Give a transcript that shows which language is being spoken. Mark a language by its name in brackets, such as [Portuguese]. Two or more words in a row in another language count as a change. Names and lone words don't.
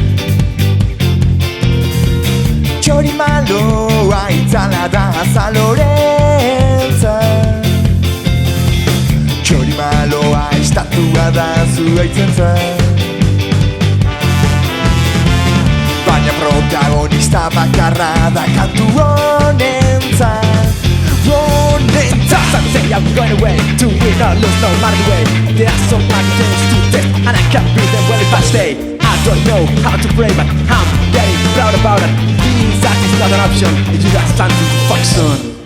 [Basque] Txori maloa itzala da azalorentzat Txori maloa estatua da zuaitzentzat Baina protagonista bakarra da kantu [English] honentzat Some say I'm going away to win or lose no matter the way There are so many things to take and I can't beat them well if I stay I don't know how to pray but I'm getting proud about it That is not an option, you got time to fuck soon